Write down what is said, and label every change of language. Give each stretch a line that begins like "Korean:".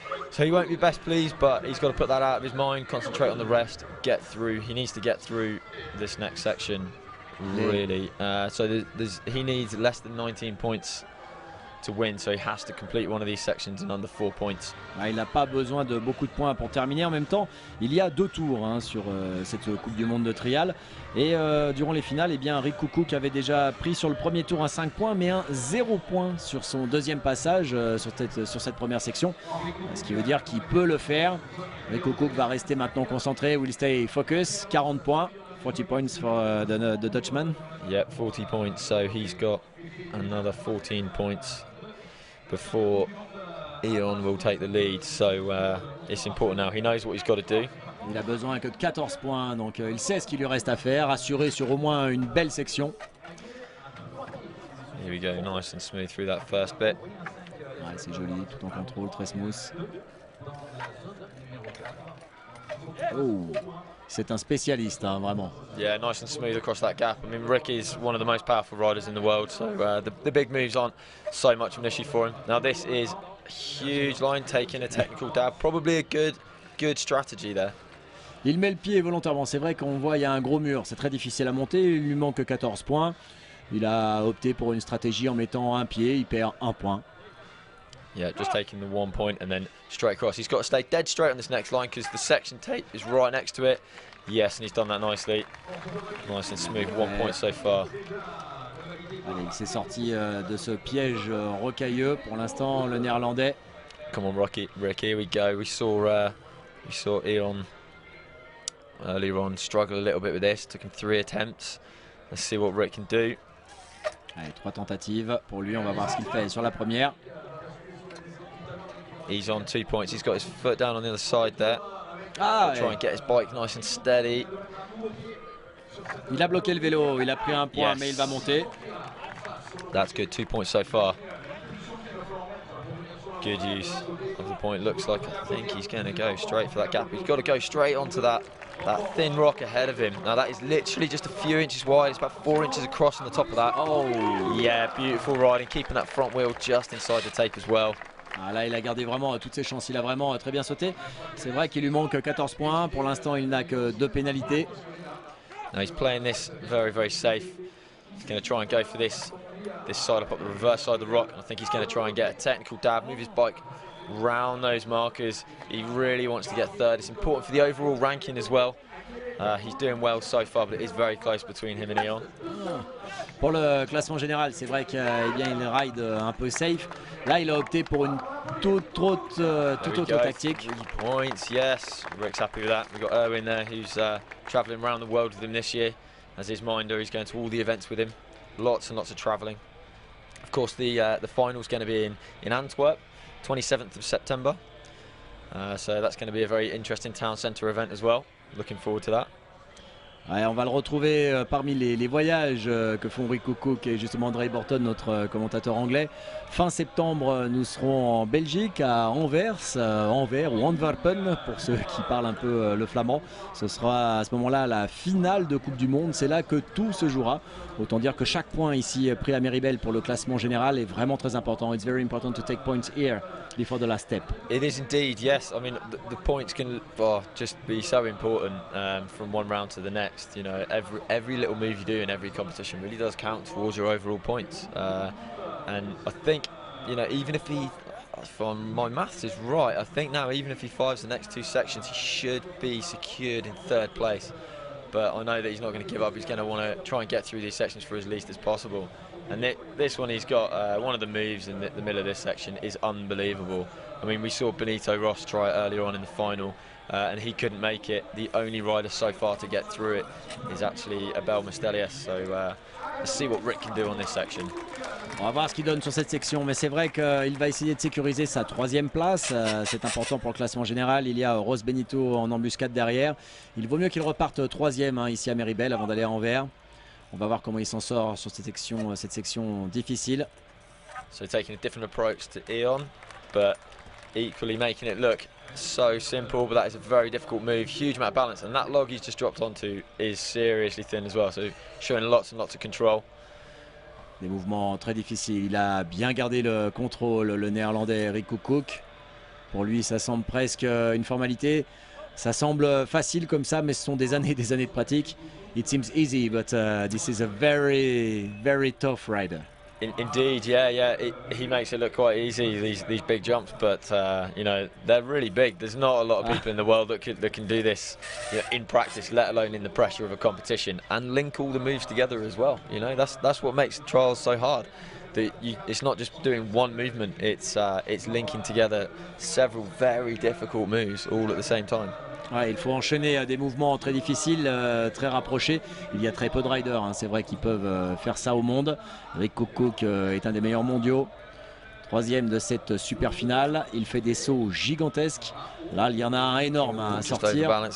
English: So he won't be best pleased, but he's got to put that out of his mind, concentrate on the rest, get through. He needs to get through this next section. Really, so he needs less than 19 points to win, so he has to complete one of these sections in under 4 points.
French: Il n'a pas besoin de beaucoup de points pour terminer. En même temps, il y a 2 tours sur cette Coupe du Monde de trial. Et durant les finales, eh bien, Rick Cook avait déjà pris sur le premier tour un 5 points, mais un 0 point sur son deuxième passage sur cette première section. Ce qui veut dire qu'il peut le faire. Rick Cook va rester maintenant concentré.
English: Will stay focus. 40 points. 40 points for the Dutchman. Yeah, 40 points, so he's got another 14 points before Eon will take the lead. So it's important now. He knows what he's got to do.
French: Il a besoin que de 14 points, donc il sait ce qu'il lui reste à faire, assurer sur au moins une belle section.
English: Here we go, nice and smooth through that first bit.
French: C'est joli, tout en contrôle, très smooth. Oh, c'est un spécialiste, vraiment.
English: Yeah, nice and smooth across that gap. I mean, Rick is one of the most powerful riders in the world, so the big moves aren't so much of an issue for him. Now this is a huge line, taking a technical dab. Probably a good strategy there.
French: Il met le pied volontairement. C'est vrai qu'on voit il y a un gros mur. C'est très difficile à monter. Il lui manque 14 points. Il a opté pour une stratégie en mettant un pied. Il perd 1 point.
English: Yeah, just taking the 1 point and then straight across. He's got to stay dead straight on this next line because the section tape is right next to it. Yes, and he's done that nicely. Nice and smooth, 1 point so far.
French: Allez, il s'est sorti de ce piège rocailleux. Pour l'instant, le néerlandais.
English: Come on, Rick, here we go. We saw Eon earlier on struggle a little bit with this. Took him 3 attempts. Let's see what Rick can do.
French: Allez, 3 tentatives pour lui. On va voir ce qu'il fait sur la première.
English: He's on 2 points. He's got his foot down on the other side there. Try and get his bike nice and steady.
French: Il a bloqué le vélo. Il a pris 1 point, mais il va monter.
English: That's good. 2 points so far. Good use of the point. Looks like I think he's going to go straight for that gap. He's got to go straight onto that thin rock ahead of him. Now that is literally just a few inches wide. It's about 4 inches across on the top of that. Oh yeah, beautiful riding, keeping that front wheel just inside the tape as well.
French: Ah, là, il a gardé vraiment toutes ses chances. Il a vraiment très bien sauté. C'est vrai qu'il lui manque 14 points. Pour l'instant, il n'a que 2 pénalités.
English: Now he's playing this very, very safe. He's going to try and go for this side up the reverse side of the rock. I think he's going to try and get a technical dab, move his bike round those markers. He really wants to get third. It's important for the overall ranking as well. He's doing well so far, but it is very close between him and Eon.
French: Pour le classement général, c'est vrai qu'il ride un peu safe. Là, il a opté pour une toute autre tactique.
English: 3 points, yes. Rick's happy with that. We've got Erwin there, who's travelling around the world with him this year. As his minder, he's going to all the events with him. Lots and lots of travelling. Of course, the final's going to be in Antwerp, 27th of September. So that's going to be a very interesting town centre event as well. Looking forward to that.
French: Ouais, on va le retrouver parmi les voyages que font Rick Cook et justement André Borton, notre commentateur anglais. Fin septembre, nous serons en Belgique, à Anvers ou Antwerpen, pour ceux qui parlent un peu le flamand. Ce sera à ce moment-là la finale de Coupe du Monde. C'est là que tout se jouera. Autant dire que chaque point ici pris à Méribel pour le classement général est vraiment très important.
English: It's very important to take points here before the last step. It is indeed, yes. I mean, the points can just be so important from one round to the next. You know, every little move you do in every competition really does count towards your overall points. And I think, you know, even if my maths is right, I think now even if he fives the next 2 sections, he should be secured in 3rd place. But I know that he's not going to give up. He's going to want to try and get through these sections for as least as possible. And this one, he's got one of the moves in the middle of this section is unbelievable. I mean, we saw Benito Ross try it earlier on in the final, and he couldn't make it. The only rider so far to get through it is actually Abel Mestelius. So let's see what Rick can do on this section.
French: On va voir ce qu'il donne sur cette section, mais c'est vrai qu'il va essayer de sécuriser sa 3e place. C'est important pour le classement général. Il y a Ross Benito en embuscade derrière. Il vaut mieux qu'il reparte 3e ici à Méribel avant d'aller à Anvers. On va voir comment il s'en sort sur cette section difficile.
English: So taking a different approach to Eon, but equally making it look so simple, but that is a very difficult move, huge amount of balance, and that log he's just dropped onto is seriously thin as well, so showing lots and lots of control.
French: Des mouvements très difficiles. Il a bien gardé le contrôle, le néerlandais Rick Cook. Pour lui, ça semble presque une formalité. Ça semble facile comme ça, mais ce sont des années de pratique.
English: It seems easy, but this is a very, very tough rider. Indeed, yeah. He makes it look quite easy, these big jumps, but you know, they're really big. There's not a lot of people in the world that can do this, you know, in practice, let alone in the pressure of a competition, and link all the moves together as well. You know, that's what makes trials so hard. It's not just doing one movement; it's linking together several very difficult moves all at the same time.
French: Ouais, il faut enchaîner des mouvements très difficiles, très rapprochés. Il y a très peu de riders, hein. C'est vrai qu'ils peuvent faire ça au monde. Rick Cook est un des meilleurs mondiaux. 3e de cette super finale. Il fait des sauts gigantesques. Là, il y en a un énorme à sortir.